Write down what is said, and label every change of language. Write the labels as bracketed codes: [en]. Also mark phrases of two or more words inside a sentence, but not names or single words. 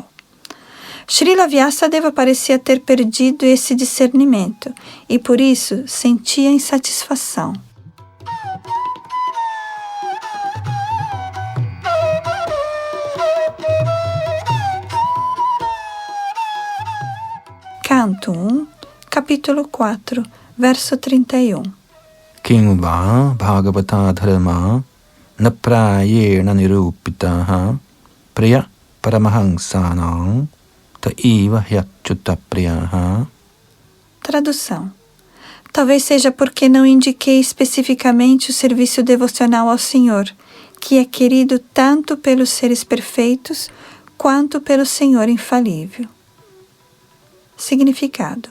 [pt] Srila Vyasadeva parecia ter perdido esse discernimento e, por isso, sentia insatisfação. Canto 1, capítulo 4, verso 31. [sa] Kim va bhagavata dharma na prayena nirupitaha priya paramahansanam taiva hyachyuta priyaha. [pt] Tradução. Talvez seja porque não indiquei especificamente o serviço devocional ao Senhor, que é querido tanto pelos seres perfeitos quanto pelo Senhor infalível. Significado.